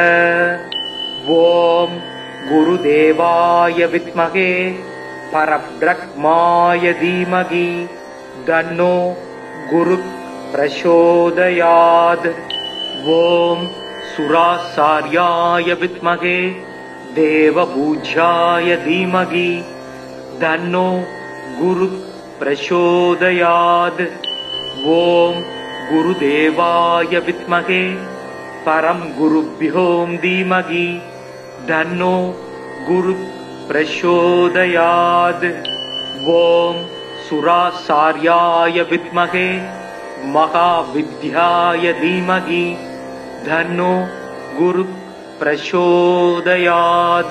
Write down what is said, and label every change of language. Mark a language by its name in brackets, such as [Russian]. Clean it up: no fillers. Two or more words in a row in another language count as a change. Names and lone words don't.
[Sanskrit] ॐ गुरुदेवाय विद्महे परब्रह्माय धीमहि तन्नो गुरु प्रचोदयात्. ॐ सुराचार्याय विद्महे देवपूज्याय धीमहि तन्नो गुरु प्रचोदयात्. ஓம் गुरुदेवाय विद्महे परम गुरुभ्यो धीमहि तन्नो गुरु प्रचोदयात्। ओम सुराचार्याय विद्महे महाविद्याय धीमहि तन्नो गुरु प्रचोदयात्।